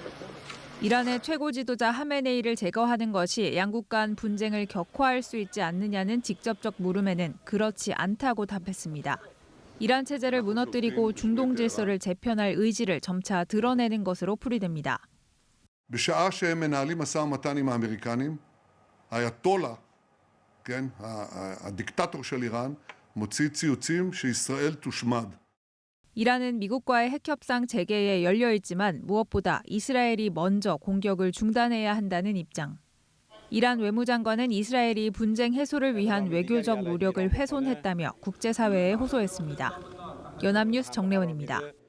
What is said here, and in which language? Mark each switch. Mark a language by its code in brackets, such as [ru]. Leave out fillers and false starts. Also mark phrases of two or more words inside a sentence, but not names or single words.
[ko] 이란의 최고 지도자 하메네이를 제거하는 것이 양국 간 분쟁을 격화할 수 있지 않느냐는 직접적 물음에는 그렇지 않다고 답했습니다. 이란 체제를 무너뜨리고 중동 질서를 재편할 의지를 점차 드러내는 것으로 풀이됩니다. [he] בשעה שהם מנהלים משא ומתן עם האמריקנים, האייתולה, כן, הדיקטטור של איראן, מוציא ציוצים שישראל תושמד. [ko] 이란은 미국과의 핵 협상 재개에 열려 있지만 무엇보다 이스라엘이 먼저 공격을 중단해야 한다는 입장. 이란 외무장관은 이스라엘이 분쟁 해소를 위한 외교적 노력을 훼손했다며 국제사회에 호소했습니다. 연합뉴스 정례원입니다.